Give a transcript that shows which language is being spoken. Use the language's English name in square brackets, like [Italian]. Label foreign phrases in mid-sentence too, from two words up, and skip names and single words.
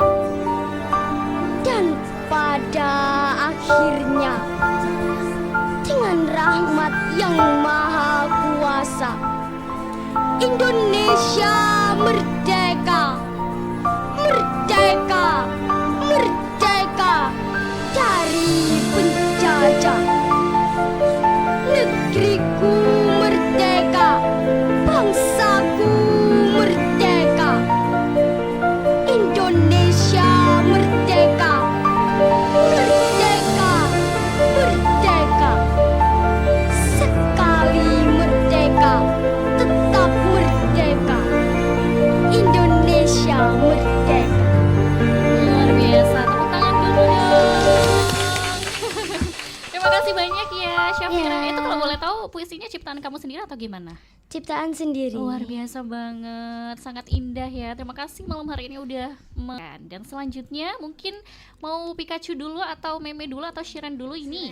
[Indonesian] Dan pada akhirnya dengan rahmat yang maha kuasa, Indonesia merdeka, merdeka, merdeka dari penjajah. Negeriku merdeka, bangsaku merdeka, Indonesia merdeka, merdeka, merdeka. Sekali merdeka, tetap merdeka, Indonesia merdeka. Luar biasa, tepuk tangan dulu dong. Terima kasih banyak ya Syafira. Ya. Itu kalau boleh tahu puisinya ciptaan kamu sendiri atau gimana? Ciptaan sendiri. Luar biasa banget, sangat indah ya. Terima kasih malam hari ini udah dan selanjutnya mungkin mau Pikachu dulu atau Meme dulu atau Shiren dulu ini?